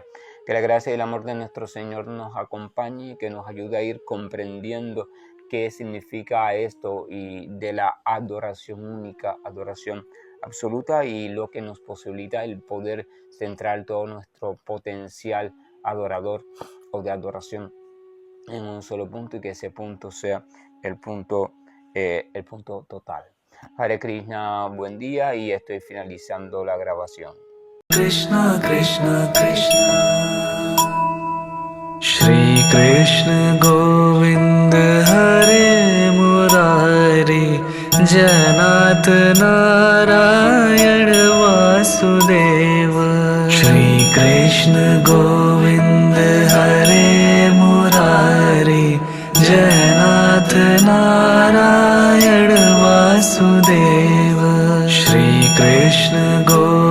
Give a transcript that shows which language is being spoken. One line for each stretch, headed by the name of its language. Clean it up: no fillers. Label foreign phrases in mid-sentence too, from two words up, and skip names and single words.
Spanish: Que la gracia y el amor de nuestro Señor nos acompañe y que nos ayude a ir comprendiendo qué significa esto y de la adoración única, adoración absoluta, y lo que nos posibilita el poder centrar todo nuestro potencial adorador o de adoración en un solo punto, y que ese punto sea el punto total.
Sanskrit: Hare Krishna,
Spanish: buen día, y estoy finalizando la grabación.
Sanskrit: Krishna Krishna Krishna Shri Krishna Govind Hare Murari Janat Narayan Vasudeva Shri Krishna Govind Hare Murari Janat Narayan वासुदेव श्री कृष्ण